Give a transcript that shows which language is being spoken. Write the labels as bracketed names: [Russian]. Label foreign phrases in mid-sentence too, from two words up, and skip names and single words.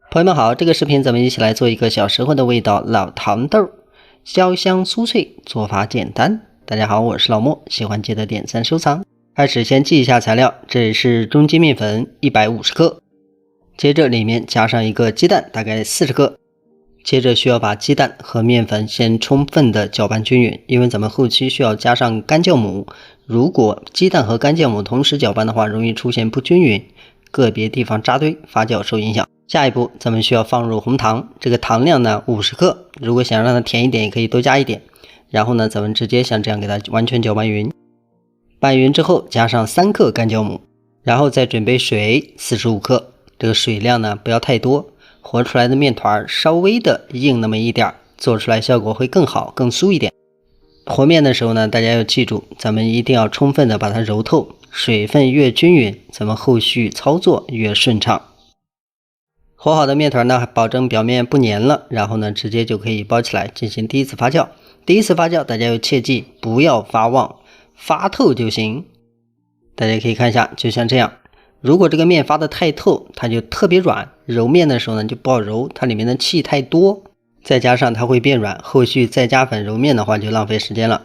[Chinese] 朋友們好，這個視頻咱們一起来做一個小時候的味道老糖豆，焦香酥脆，做法簡單。大家好，我是老莫，喜歡記得點讚收藏。開始先记一下材料，這是中筋麵粉150克，接着裡面加上一個雞蛋，大概40 克。接着需要把雞蛋和麵粉先充分的搅拌均匀，因為咱們後期需要加上干酵母，如果鸡蛋和干酵母同时搅拌的话，容易出现不均匀，个別地方扎堆，发酵受影響。下一步咱們需要放入紅糖，這個糖量呢50克，如果想讓它甜一點也可以多加一點。然後呢咱們直接像這樣給它完全攪拌匀，拌匀之後加上3克干酵母，然後再準備水45克，這個水量呢不要太多，和出來的麵團稍微的硬那麼一點，做出來效果會更好更酥一點。和麵的時候呢大家要記住，咱們一定要充分的把它揉透，水分越均匀，咱們後續操作越順暢。和好的麵團呢，保證表面不粘了，然後呢直接就可以包起来進行第一次發酵。第一次發酵大家要切記不要發旺，發透就行。大家可以看一下，就像這樣，如果這個麵發得太透，它就特別軟，揉麵的時候呢就不好揉，它裡面的氣太多，再加上它會變軟，後續再加粉揉麵的話就浪費時間了。